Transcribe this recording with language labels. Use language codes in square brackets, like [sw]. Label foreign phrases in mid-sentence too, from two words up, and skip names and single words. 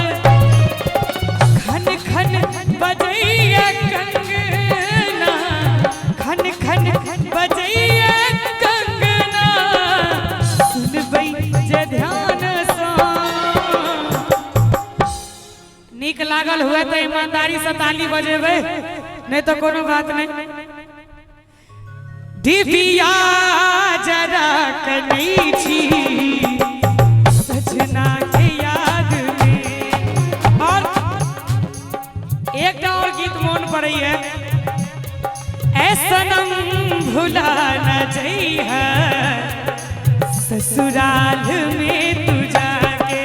[mai] खन खन बजैया कंगना खन खन बजैया कंगना सुनबै जे ध्यान सँ। नीक लागल हुए तो ईमानदारी से ताली बजेबै नहीं तो कोनो बात नहीं। दिव्या जरा कनी छी सजना के याद में। और एक और गीत मन पड़े है। [bho] ऐ सनम भुला न जइहा ससुराल में तू जाके।